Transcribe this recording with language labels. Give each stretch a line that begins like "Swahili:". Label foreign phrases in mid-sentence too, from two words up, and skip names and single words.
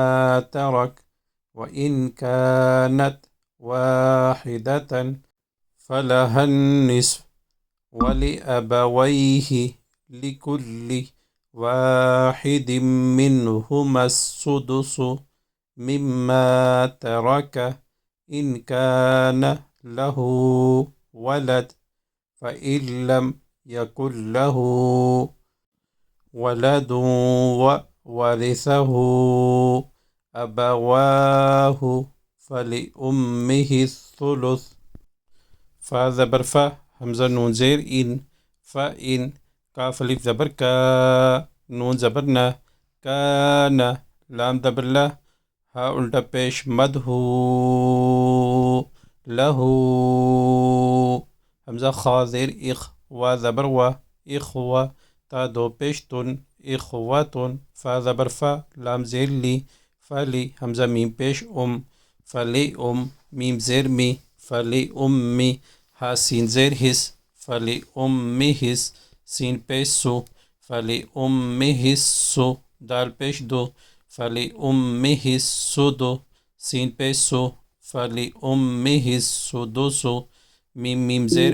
Arabic: ترك وإن كانت واحدة فلها النصف ولأبويه لكل واحد منهما السدس مما ترك إن كان له ولد فإن لم يكن له ولد وورثه أبواه فلأمه الثلث
Urdu: فا زبر فا حمزہ نون زیر ان فإن کاف الف زبر کا نون زبر نا کانا لام زبر لا ہا الٹا پیش مد ہو لہو حمزہ خا زیر اخ وا زبر وا اخوا تا دو پیش تن اخواتن فا زبر فا لام زیر لی فلی حمزہ میم پیش فلی میم زیر می فلی امی ہا سین زیر حس فلی امی حس سین پیش سو فلی امی حس سو دال پیش دو فلی امی حس سو دو سین پیش سو فلی امی حس سو دو سو میم زیر